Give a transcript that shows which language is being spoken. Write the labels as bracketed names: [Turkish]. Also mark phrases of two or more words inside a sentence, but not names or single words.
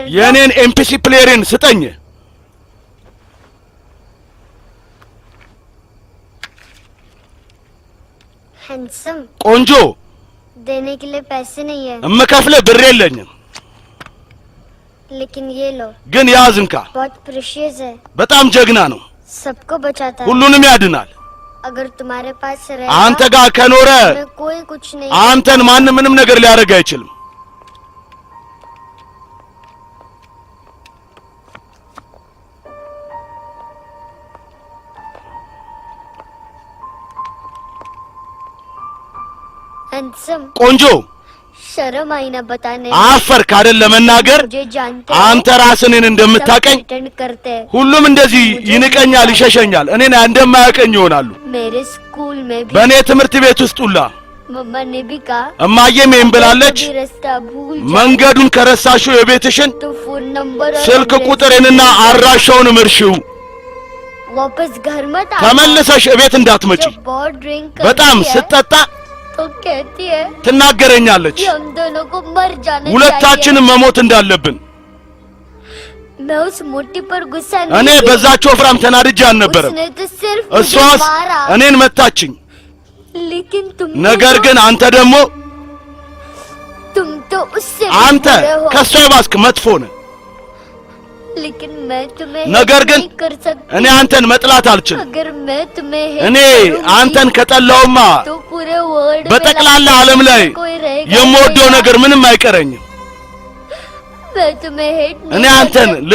[Amharic] የኔን [English] MPC playerን [Amharic] ስጠኝ हैंडसम ቆንጆ [Hindi] देने के लिए पैसे नहीं है [Amharic] እምከፍለ ብር የለኝም [Hindi] लेकिन ये लो [Amharic] ግን ያዝንካ [Hindi] बहुत प्रेशियस है [Amharic] በጣም ጀግና ነው [Hindi] सबको बचाता है [Amharic] ሁሉንም ያድናል [Hindi] अगर तुम्हारे पास [Amharic] አንተ [Hindi] रहेगा [Amharic] ጋር ከኖረ [Hindi] मैं कोई कुछ नहीं [Amharic] አንተን ማንም ምንም ነገር ሊያደርግ አይችልም हैंडसम ቆንጆ [Hindi] शर्म आई ना बताने [Amharic] አፈርክ አይደል ለመናገር [Hindi] मुझे जानते [Amharic] አንተ ራስህን እንደምታቀኝ [Hindi] रिटर्न करते हैं [Amharic] ሁሉም እንደዚህ ይንቀኛል ይሸሸኛል እኔን እንደማያቀኝ ይሆናሉ [Hindi] मेरे स्कूल में भी [Amharic] በእኔ ትምህርት ቤት ውስጥ ሁላ [Hindi] मम्मा ने भी कहा [Amharic] እማዬም ይሄን ብላለች [Hindi] कभी रास्ता भूल जाओ [Amharic] መንገዱን ከረሳሽው የቤትሽን [Hindi] तो फोन नंबर और [Amharic] ስልክ address ቁጥርንና አድራሻውን ምርሽው [Hindi] वापस घर मत आ [Amharic] ተመልሰሽ እቤት እንዳትመጪ [Hindi] जब बहुत ड्रिंक [Amharic] በጣም [Hindi] करती है [Amharic] ስትጠጣ [Hindi] तो कहती है [Amharic] ትናገረኛለች [Hindi] कि हम दोनों को मर जाना चाहिए [Amharic] ሁለታችንም መሞት እንዳለብን [Hindi] मैं उस मोटी पर गुस्सा [Amharic] እኔ [Hindi] नहीं थी। [Amharic] በዛች ወፍራም ተናድጄ አልነበረም [Hindi] उसने तो सिर्फ मुझे [Amharic] እሷስ [Hindi] मारा [Amharic] እኔን መታችኝ [Hindi] लेकिन तुम [Amharic] ነገር ግን አንተ ደግሞ [Hindi] तुम तो उससे भी [Amharic] አንተ [Hindi] बुरे हो [Amharic] ከሷ የባስክ መጥፎ ነህ [Hindi] लेकिन मैं तुम्हें [Amharic] ነገር hate ግን [Hindi] नहीं कर सकती [Amharic] እኔ አንተን መጥላት አልችልም [Hindi] अगर मैं तुम्हें hate [Amharic] እኔ [Hindi] करूंगी, [Amharic] አንተን ከጠላውማ [Hindi] तो पूरे वर्ल्ड में [Amharic] በጠቅላላ लाख ዓለም ላይ [Hindi] कोई रहेगा [Amharic] የምወደው [Hindi] नहीं। [Amharic] ነገር ምንም አይቀረኝም [Hindi] मैं तुम्हें hate [Amharic] እኔ [Hindi] नहीं कर [Amharic] አንተን [Hindi] सकती।